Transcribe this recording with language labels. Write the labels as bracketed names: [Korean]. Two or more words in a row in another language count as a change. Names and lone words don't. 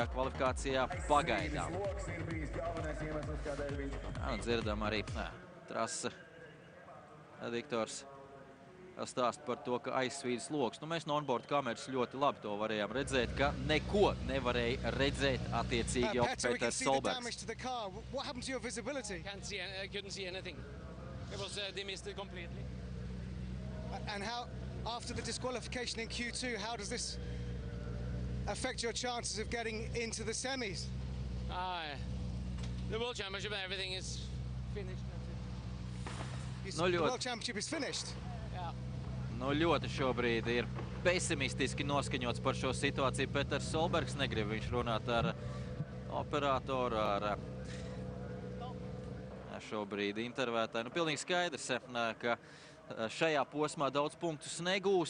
[Latvian] kvalifikācijā pagaidām. Dzirdam arī trasa diktors stāst par to, ka aizsvīdas loks. Mēs no onboard kameras ļoti labi to varējām redzēt, ka neko nevarēja redzēt attiecīgi jau Peters Solbergs. [English] Couldn't see anything. It was demisted completely. And how, after the disqualification in Q2, how does this affect your chances of getting into the semis? The World Championship and everything is finished. The World Championship is finished? Yeah. [Latvian] Ļoti šobrīd ir pesimistiski noskaņots par šo situāciju. Peters Solbergs negrib viņš runāt ar operatoru, ar šobrīd intervētāju. Pilnīgi skaidrs, ka šajā posmā daudz punktus negūs.